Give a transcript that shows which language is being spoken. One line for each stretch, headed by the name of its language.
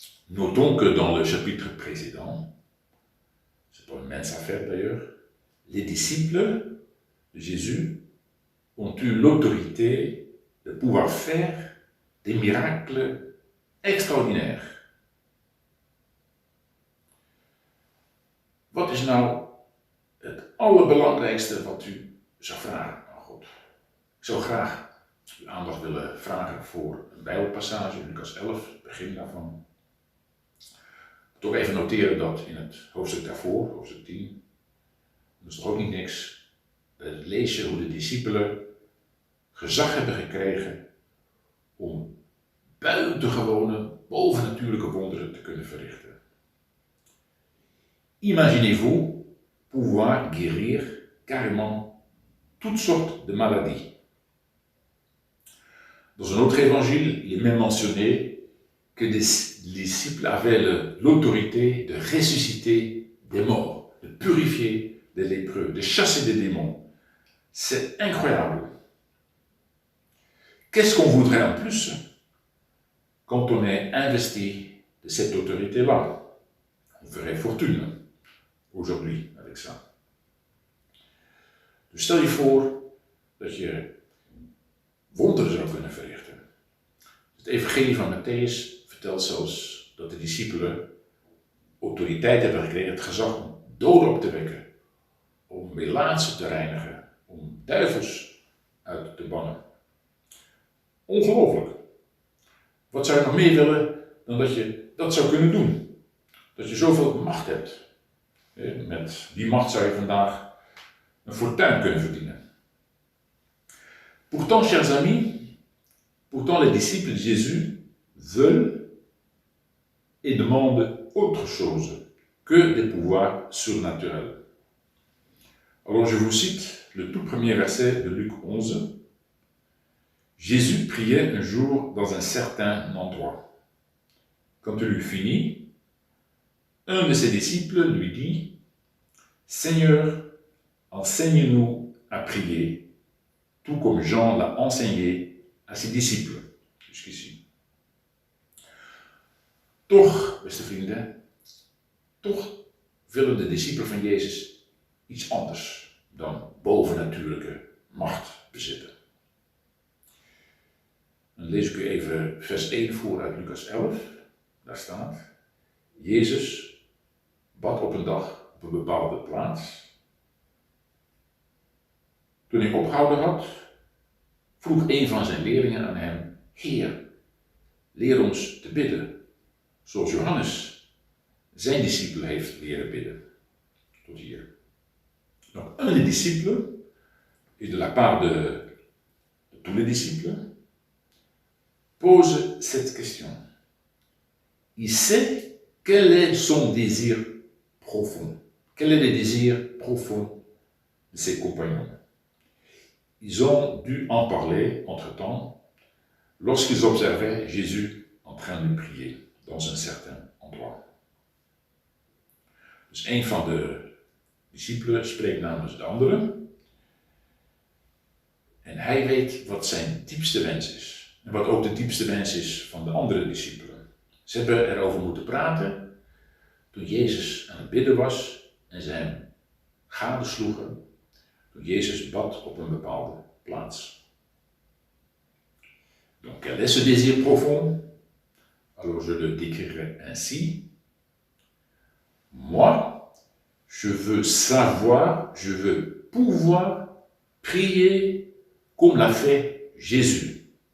French: Notons que dans le chapitre précédent, c'est pas une mince affaire d'ailleurs, les disciples de Jésus ont eu l'autorité de pouvoir faire des miracles extraordinaires.
Dutch: Wat is nou het allerbelangrijkste wat u zou vragen aan God? Ik zou graag uw aandacht willen vragen voor een Bijbelpassage, Lucas 11, het begin daarvan. Toch even noteren dat in het hoofdstuk daarvoor, hoofdstuk 10, dat is toch ook niet niks, lees je hoe de discipelen gezag hebben gekregen om buitengewone, bovennatuurlijke wonderen te kunnen verrichten.
French: Imaginez-vous pouvoir guérir carrément toutes sortes de maladies. Dans un autre évangile, il est même mentionné que les disciples avaient l'autorité de ressusciter des morts, de purifier des lépreux, de chasser des démons. C'est incroyable. Qu'est-ce qu'on voudrait en plus quand on est investi de cette autorité-là? On ferait fortune aujourd'hui avec ça.
Dutch: Dus stel je voor dat je wonderen zou kunnen verrichten. Het evangelie van Matthäus vertelt zelfs dat de discipelen autoriteit hebben gekregen, het gezag om doden op te wekken, om melaatsen te reinigen, om duivels uit te bannen. Ongelooflijk. Wat zou je nog meer willen dan dat je dat zou kunnen doen? Dat je zoveel macht hebt. Met die macht zou je vandaag een fortuin kunnen verdienen.
French: Pourtant, chers amis, pourtant les disciples de Jésus veulent et demandent autre chose que des pouvoirs surnaturels. Alors je vous cite le tout premier verset de Luc 11. Jésus priait un jour dans un certain endroit. Quand il eut fini, un de ses disciples lui dit « Seigneur, enseigne-nous à prier, tout comme Jean l'a enseigné à ses disciples. » Jusqu'ici.
Dutch: Toch, beste vrienden, toch willen de discipelen van Jezus iets anders dan bovennatuurlijke macht bezitten. lees ik u even vers 1 voor uit Lucas 11. Daar staat: Jezus bad op een dag op een bepaalde plaats. Toen hij opgehouden had, vroeg een van zijn leerlingen aan hem: Heer, leer ons te bidden, zoals Johannes zijn discipelen heeft leren bidden. Tot hier.
French: Donc, un des disciples, et de la part de tous les disciples, pose cette question. Il sait quel est son désir profond. Quel est le désir profond de ses compagnons. Ils ont dû en parler entre-temps lorsqu'ils observaient Jésus en train de prier dans un certain endroit.
Dutch: Dus een van de discipelen spreekt namens de andere. En hij weet wat zijn diepste wens is. En wat ook de diepste wens is van de andere discipelen. Ze hebben erover moeten praten toen Jezus aan het bidden was en ze hem gadesloegen toen Jezus bad op een bepaalde plaats.
French: Donc, quel est ce désir profond? Alors je le décrirai ainsi. Moi, je veux savoir, je veux pouvoir prier comme l'a fait Jésus.